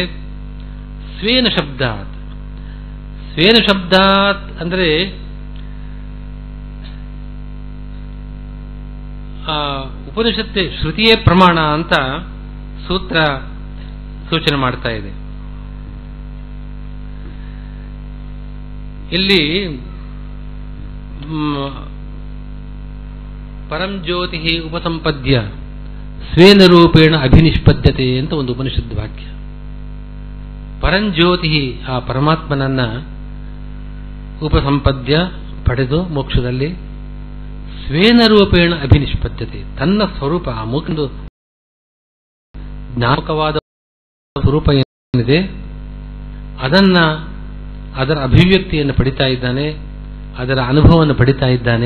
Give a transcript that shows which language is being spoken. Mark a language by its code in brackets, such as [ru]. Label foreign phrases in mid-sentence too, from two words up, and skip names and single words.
[sa] ಸ್ವೇನ ಶಬ್ದಾತ್, ಸ್ವೇನ ಶಬ್ದಾತ್ [kn] ಅಂದರೆ ಉಪನಿಷತ್ತೆ ಶ್ರುತಿಯೇ ಪ್ರಮಾಣ ಅಂತ ಸೂತ್ರ ಸೂಚನೆ ಮಾಡ್ತಾ ಇದೆ. [sa] ಇಲ್ಲಿ ಪರಂ ಜ್ಯೋತಿ ಉಪಸಂಪದ್ಯ ಸ್ವೇನ ರೂಪೇಣ ಅಭಿನಿಷ್ಪದ್ಯತೆ [kn] ಅಂತ ಒಂದು ಉಪನಿಷದ್ ವಾಕ್ಯ. ಪರಂಜ್ಯೋತಿ, ಆ ಪರಮಾತ್ಮನನ್ನ ಉಪಸಂಪದ್ಯ ಪಡೆದು ಮೋಕ್ಷದಲ್ಲಿ [sa] ಸ್ವೇನ ರೂಪೇಣ ಅಭಿನಿಷ್ಪದ್ಯತೆ, [kn] ತನ್ನ ಸ್ವರೂಪ, ಆ ಮುಖಂದು ಜ್ಞಾಪಕವಾದ ಸ್ವರೂಪ ಏನಿದೆ ಅದರ ಅಭಿವ್ಯಕ್ತಿಯನ್ನು ಪಡಿತಾ ಇದ್ದಾನೆ, ಅದರ ಅನುಭವವನ್ನು ಪಡಿತಾ ಇದ್ದಾನೆ.